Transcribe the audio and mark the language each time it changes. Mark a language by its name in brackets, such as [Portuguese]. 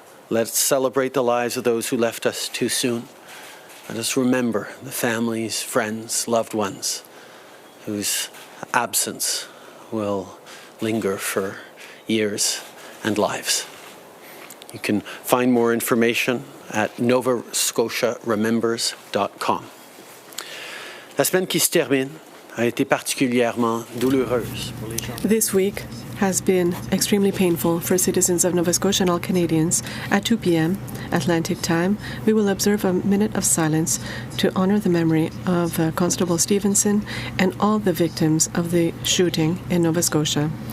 [English] Let's celebrate the lives of those who left us too soon. Let us remember the families, friends, loved ones whose absence will linger for years and lives. You can find more information at novascotiaremembers.com. [French] La semaine qui se termine a été particulièrement douloureuse pour les gens. [English] This week has been extremely painful for citizens of Nova Scotia and all Canadians. At 2 p.m. Atlantic time, we will observe a minute of silence to honor the memory of Constable Stevenson and all the victims of the shooting in Nova Scotia.